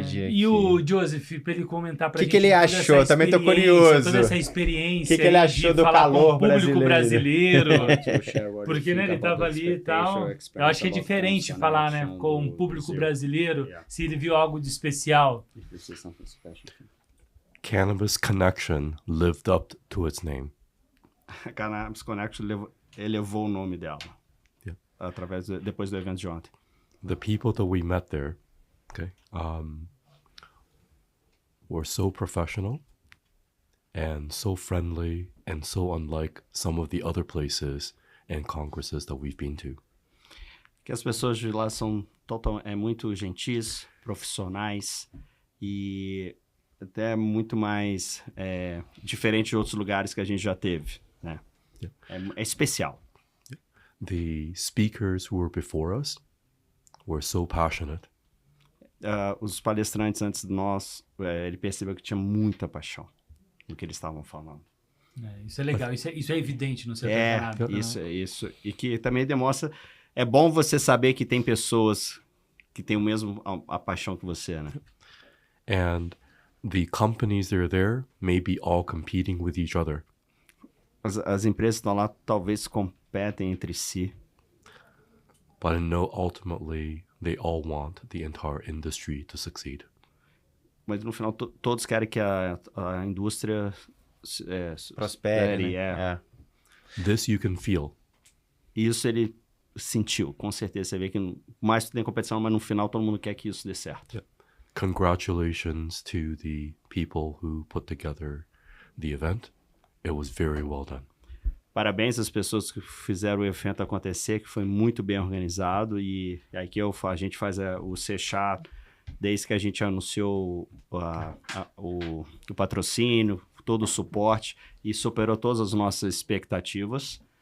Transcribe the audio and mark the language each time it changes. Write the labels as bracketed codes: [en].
[pt] E o Joseph, pra ele comentar pra gente. O que ele achou? Também tô curioso. Toda essa experiência. O que ele achou do calor público brasileiro? Porque Porque ele tava ali e tal. Eu acho que é diferente falar, né, com um público brasileiro, se ele viu algo de especial. [en] Cannabis Connection lived up to its name. [pt] A Cannabis Connection elevou o nome dela. [en] Yeah. [pt] Depois do evento de ontem. [en] The people that we met there, were so professional and so friendly and so unlike some of the other places and congresses that we've been to. [pt] Que as pessoas de lá são muito gentis, profissionais e até muito mais diferente de outros lugares que a gente já teve, né? [en] Yeah. [pt] É especial. [en] The speakers who were before us were so passionate. [pt] Os palestrantes antes de nós, ele percebeu que tinha muita paixão no que eles estavam falando. Isso é legal, isso é evidente no seu preparado. Isso. E que também demonstra... É bom você saber que tem pessoas que têm o mesmo a paixão que você, né? [en] And the companies that are there may be all competing with each other. [pt] As empresas estão lá, talvez competem entre si. [en] But I know ultimately they all want the entire industry to succeed. [pt] Mas no final todos querem que a indústria prospere, né? [en] This you can feel. [pt] Isso ele sentiu, com certeza. Você vê que mais tem competição, mas no final todo mundo quer que isso dê certo. [en] Yeah. Congratulations to the people who put together the event. It was very well done. [pt] Parabéns às pessoas que fizeram o evento acontecer, que foi muito bem organizado. E aqui a gente faz o C-Sharp, desde que a gente anunciou o patrocínio, todo o suporte, e superou todas as nossas expectativas.